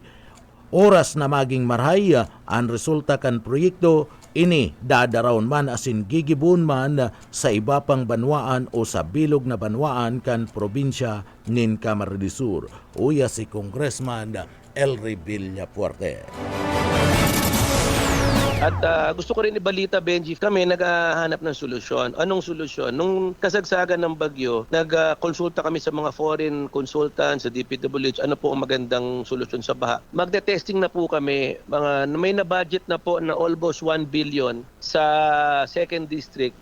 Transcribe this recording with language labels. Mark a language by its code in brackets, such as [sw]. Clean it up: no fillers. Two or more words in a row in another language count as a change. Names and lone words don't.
[bik] Oras na maging marhay ang resulta kan proyekto ini dadaraon man asin gigibun man sa iba pang banwaan o sa bilog na banwaan kan probinsya nin Camarines Sur. Uya si Congressman Elry Villafuerte. [tl] At gusto ko rin ibalita, Benji, kami naghahanap ng solusyon. Anong solusyon? Nung kasagsagan ng bagyo, nagkonsulta kami sa mga [en] foreign consultants, [tl] sa DPWH, ano po ang magandang solusyon sa baha. Magte-testing na po kami, may na-budget na po na almost 1 billion sa 2nd District.